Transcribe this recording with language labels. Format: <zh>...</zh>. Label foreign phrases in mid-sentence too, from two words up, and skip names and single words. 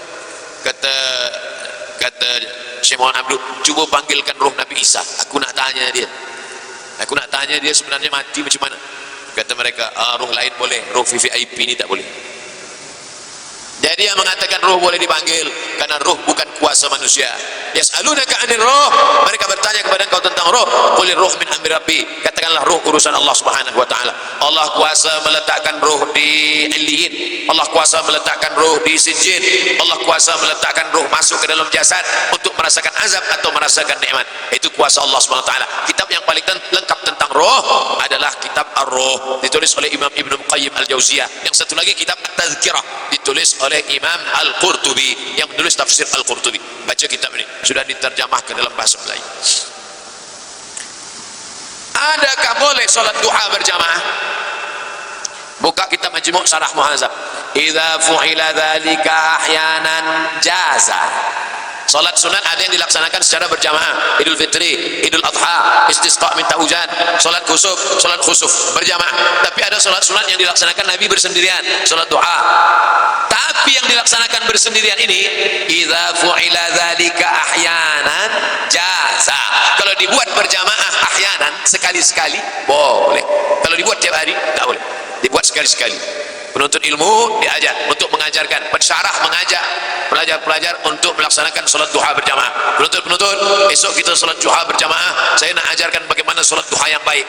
<ms>Kata Syekh Muhammad Abduh, cuba panggilkan roh Nabi Isa. Aku nak tanya dia sebenarnya mati macam mana. Kata mereka, roh lain boleh, roh VVIP ini tak boleh. Jadi yang mengatakan roh boleh dipanggil karena roh bukan kuasa manusia.</ms> <ar>يسألونك عن الروح,</ar> <ms>mereka bertanya kepada engkau tentang roh.</ms> <ar>قل الروح من أمر ربي,</ar> <ms>katakanlah roh urusan Allah</ms> <ar>سبحانه وتعالى.</ar> <ms>Allah kuasa meletakkan roh di Illiyin, Allah kuasa meletakkan roh di Sijjin, Allah kuasa meletakkan roh masuk ke dalam jasad untuk merasakan azab atau merasakan nikmat. Itu kuasa Allah</ms> <ar>سبحانه وتعالى.</ar> <ms>Kitab yang paling lengkap tentang roh adalah kitab Ar-Ruh, ditulis oleh Imam Ibnu Qayyim Al-Jauziyah. Yang satu lagi kitab At-Tazkirah, ditulis oleh Imam Al-Qurtubi yang menulis tafsir Al-Qurtubi. Baca kitab ini, sudah diterjemah ke dalam bahasa Melayu. Adakah boleh solat duha berjamaah? Buka kitab Majmu' Syarah Muhadzab.</ms> <ar>إذا فعل ذلك أحيانا جاز.</ar> <ms>Salat sunat ada yang dilaksanakan secara berjamaah, Idul Fitri, Idul Adha, istisqa minta hujan, salat khusuf berjamaah. Tapi ada salat sunat yang dilaksanakan Nabi bersendirian, salat duha. Tapi yang dilaksanakan bersendirian ini,</ms> <ar>إذا فعل ذلك أحيانا جاز.</ar> <ms>Kalau dibuat berjamaah ahyanan, sekali-sekali boleh. Kalau dibuat tiap hari tak boleh. Dibuat sekali-sekali. Penuntut ilmu diajak untuk mengajarkan, pensyarah mengajak pelajar-pelajar untuk melaksanakan solat duha berjamaah. Penuntut, esok kita solat duha berjamaah, saya nak ajarkan bagaimana solat duha yang baik.</ms>